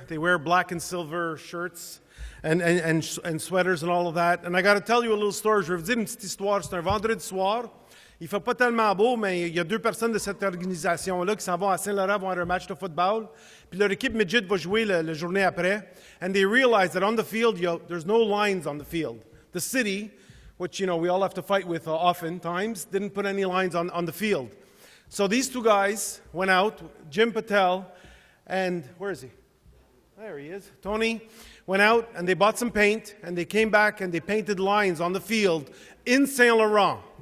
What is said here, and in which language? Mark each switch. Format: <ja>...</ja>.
<en>They wear black and silver shirts and sweaters and all of that. And I got to tell you a little story.</en> <fr>Je vais vous dire une petite histoire. C'est un vendredi soir. Il fait pas tellement beau, mais il y a deux personnes de cette organisation-là qui s'en vont à Saint-Laurent voir un match de football. Puis leur équipe midget va jouer la journée après.</fr> <en>And they realize that on the field, there's no lines on the field. The city, which, we all have to fight with oftentimes, didn't put any lines on the field. So these two guys went out, Jim Patel and, where is he? There he is. Tony went out and they bought some paint and they came back and they painted lines on the field in Saint Laurent.</en>